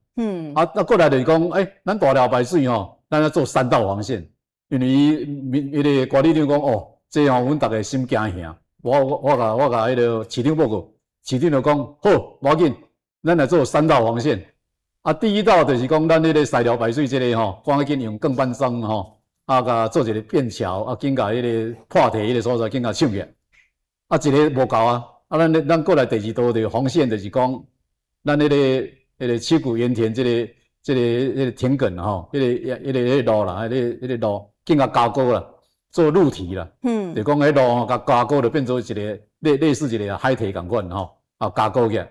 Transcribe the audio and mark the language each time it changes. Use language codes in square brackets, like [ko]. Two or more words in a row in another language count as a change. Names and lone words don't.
[nan] 过来就是讲，咱大寮排水咱要做3道防线，因为迄个管理长讲这阮大家心惊吓。我甲迄个市长报告，市长就讲好，无要紧，咱来做3道防线。第一道就是讲咱迄个西寮排水这个赶紧用钢板桩甲做一个便桥，紧甲迄个破堤迄个所在紧甲抢起来。一个无够啊！咱过来第二道的防线就是讲，咱迄个七股盐田这迄个田埂吼，迄个路啦，迄个路更加加高啦，做路堤啦，就讲迄路吼加高就变做一个类似一个海堤共款吼，加高起来。